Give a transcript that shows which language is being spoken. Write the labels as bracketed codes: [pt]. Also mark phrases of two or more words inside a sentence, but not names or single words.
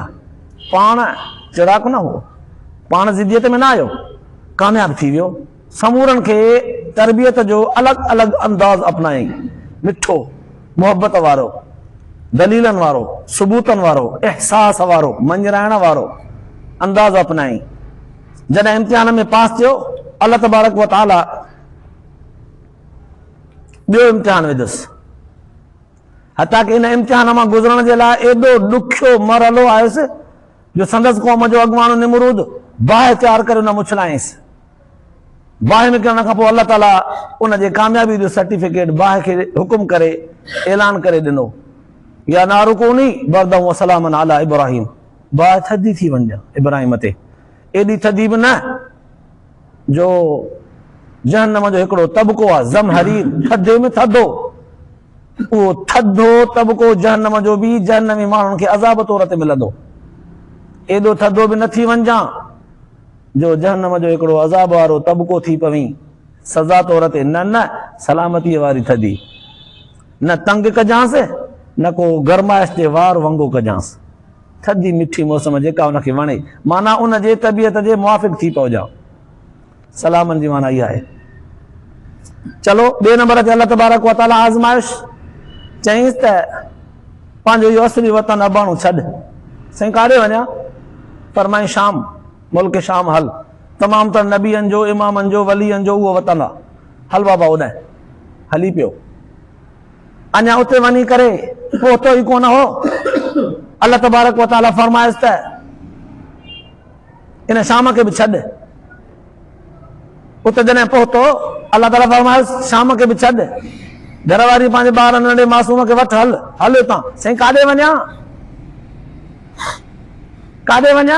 [sd] पाण चिड़ाक न हो, पाण ज़िद्दियत में न आयो, कामयाब थी वियो। समूरनि खे तरबियत जो अलॻि अलॻि अंदाज़ अपनाई, मिठो, मोहबत वारो, दलीलनि वारो, सबूतनि वारो, एहसास वारो, मंझराइण वारो अंदाज़ अपनाई। जॾहिं इम्तिहान में पास थियो, अल्लाह [ar] تبارك وتعالى [sd] ॿियो इम्तिहान विधुसि। हता कि इन इम्तिहान मां गुज़रण जे लाइ एॾो ॾुखियो मरहलो आयुसि जो संदसि क़ौम जो अॻुवाणो निमरूद बाहि तयारु करे उन मुछलायसि। बाहि में करण खां पोइ अल्लाह ताला उन जे कामयाबी जो सर्टिफिकेट बाहि खे हुकुम करे ऐलान करे ॾिनो, [ar] يا نار كوني بردا وسلاما على إبراهيم, [sd] बाहि थधी थी वञे इब्राहिम ते। एॾी थधी बि न जो जहन्नम जो हिकिड़ो तबिको आहे, ज़महरीर, थधे में थधो, वो थधो तबको जहन्नम जो भी जहन्नमी माण्हुनि खे अज़ाब तौर ते मिलंदो। एॾो थधो बि न थी वञा जो जहन्नम जो हिकिड़ो अज़ाब वारो तबको थी पवी सज़ा तौर ते। न न, सलामतीअ वारी थधी, न तंग कजांसि न को गरमाइश जे वार वांगुरु कजांसि। थधी मिठी मौसम जेका उनखे वणे, माना उन जे तबियत जे मुआफ़िक़ थी पहुजां। सलामनि जी माना इहा आहे। चलो ॿिए नंबर ते अल्लाह [ar] تبارك وتعالى [sd] आज़माइश चईंसि त पंहिंजो इहो असली वतन अबाणो छॾ। साईं काॾे वञा? फरमाई शाम, मुल्क शाम हल। तमामु तर नबियनि जो, इमामनि जो, वलियनि जो उहो वतन आहे। हल बाबा होॾांहुं हली पियो। अञा उते वञी करे पहुतो ई कोन हो, अल्लाह [ar] تبارك وتعالى [sd] फरमाइसि त इन शाम खे बि छॾ। उते जॾहिं पहुतो अल्लाह ताला फरमाइसि शाम खे बि छॾ। घर वारी पंहिंजे ॿार नंढे मासूम खे वठि, हल हल हितां। साईं काॾे वञा? काॾे वञा?